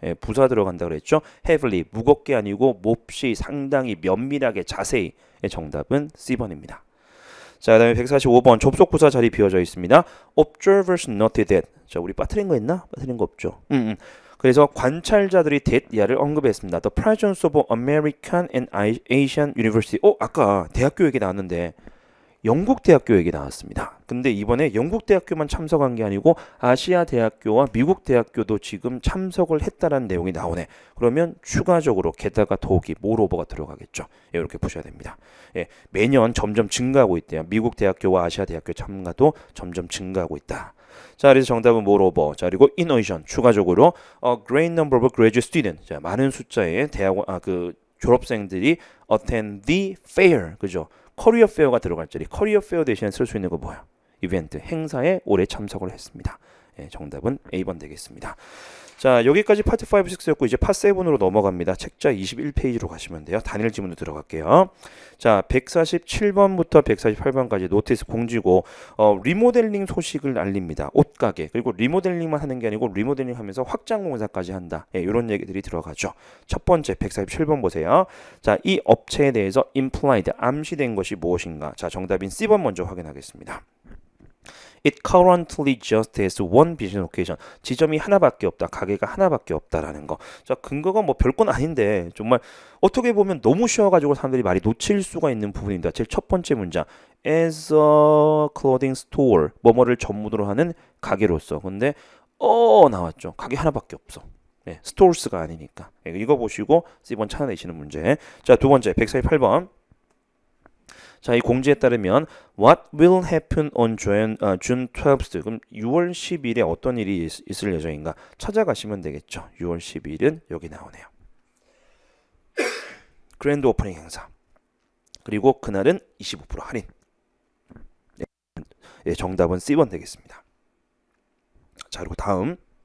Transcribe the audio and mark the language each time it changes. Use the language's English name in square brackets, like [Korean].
[Korean] 예, 부사 들어간다 그랬죠? heavily 무겁게 아니고 몹시 상당히 면밀하게 자세히. 예, 정답은 C번입니다. 자, 그다음에 145번 접속 부사 자리 비워져 있습니다. [English] Observers noted that. [Korean] 자, 우리 빠뜨린 거 있나? 빠뜨린 거 없죠. 그래서 관찰자들이 대야를 언급했습니다. [English] The presence of American and Asian University. [Korean] 아까 대학교 얘기 나왔는데 영국 대학교 얘기 나왔습니다. 근데 이번에 영국 대학교만 참석한 게 아니고 아시아 대학교와 미국 대학교도 지금 참석을 했다라는 내용이 나오네. 그러면 추가적으로 게다가 더욱이 모로버가 들어가겠죠. 예, 이렇게 보셔야 됩니다. 예, 매년 점점 증가하고 있대요. 미국 대학교와 아시아 대학교 참가도 점점 증가하고 있다. 자, 그래서 정답은 moreover. 자, 그리고 [English] in addition [Korean] 추가적으로 [English] a great number of graduate students. [Korean] 자, 많은 숫자의 대학원 졸업생들이 [English] attend the fair. [Korean] 그죠? 커리어 페어가 들어갈 자리. 커리어 페어 대신에 쓸 수 있는 거 뭐야? 이벤트, 행사에 올해 참석을 했습니다. 예, 정답은 A번 되겠습니다. 자, 여기까지 파트 5, 6였고 이제 파 7으로 넘어갑니다. 책자 21페이지로 가시면 돼요. 단일 지문으로 들어갈게요. 자, 147번부터 148번까지 노티스 공지고 리모델링 소식을 알립니다. 옷가게. 그리고 리모델링만 하는 게 아니고 리모델링 하면서 확장 공사까지 한다. 예, 이런 얘기들이 들어가죠. 첫 번째 147번 보세요. 자, 이 업체에 대해서 implied, 암시된 것이 무엇인가? 자, 정답인 C번 먼저 확인하겠습니다. [English] It currently just has one business location. [Korean] 지점이 하나밖에 없다. 가게가 하나밖에 없다라는 거. 자, 근거가 뭐 별건 아닌데 정말 어떻게 보면 너무 쉬워가지고 사람들이 많이 놓칠 수가 있는 부분입니다. 제일 첫 번째 문장. [English] As a clothing store. [Korean] 뭐뭐를 전문으로 하는 가게로서. 근데 나왔죠. 가게 하나밖에 없어. 네, 스토어스가 아니니까. 네, 이거 보시고 C번 찾아내시는 문제. 자, 두 번째 148번. 자, 이 공지에 따르면 [English] What will happen on June 12th? [Korean] 그럼 6월 10일에 어떤 일이 있을 예정인가? 찾아가시면 되겠죠. 6월 10일은 여기 나오네요. 그랜드 오프닝 행사. 그리고 그날은 25% 할인. 네, 정답은 C번 되겠습니다. 자, 그리고 다음.